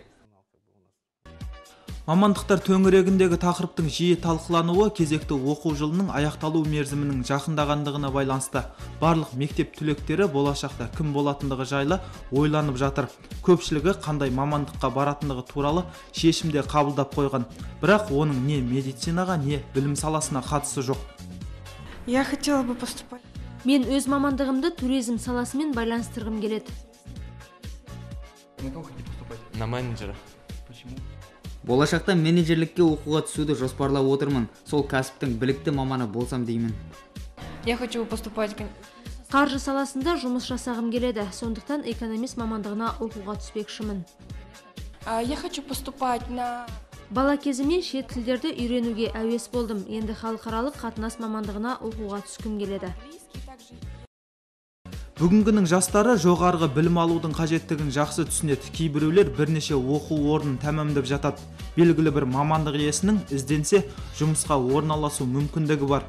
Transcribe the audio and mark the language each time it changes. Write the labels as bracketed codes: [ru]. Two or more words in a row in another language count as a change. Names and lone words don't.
[kk] Мамандықтар төңірегіндегі тақырыптың жиі талқылануы кезекті оқу жылының аяқталу мерзімінің жақындағандығына байланысты. Барлық мектеп түлектері болашақта кім болатындығы жайлы ойланып жатыр. Көпшілігі қандай мамандыққа баратындығы туралы шешімде қабылдап қойған. Бірақ оның не медицинаға, не білім саласына қатысы жоқ. [ru] Я хотела бы поступать. [kk] Мен өз мамандығымды туризм саласымен байланыстырғым келеді. [ru] На менеджера. [kk] Болашақта менеджерлікке оқуға түсуді жоспарлап отырмын. Сол кәсіптің білікті маманы болсам деймін. [ru] Я хочу поступать. [kk] Қаржы саласында жұмыс жасағым келеді. Сондықтан экономист мамандығына оқуға түспекшімін. [ru] Я хочу поступать на [kk] Бала кезімнен шет тілдерді үйренуге әуес болдым. Енді халықаралық қатынас мамандығына оқуға түскім келеді. Бүгінгінің жастары жоғарғы білім алудың қажеттігін жақсы түсінеді. Кейбіреулер бірнеше оқу орнын тәмамдап жатады. Белгілі бір мамандық иесінің ізденсе, жұмысқа орналасу мүмкіндігі бар.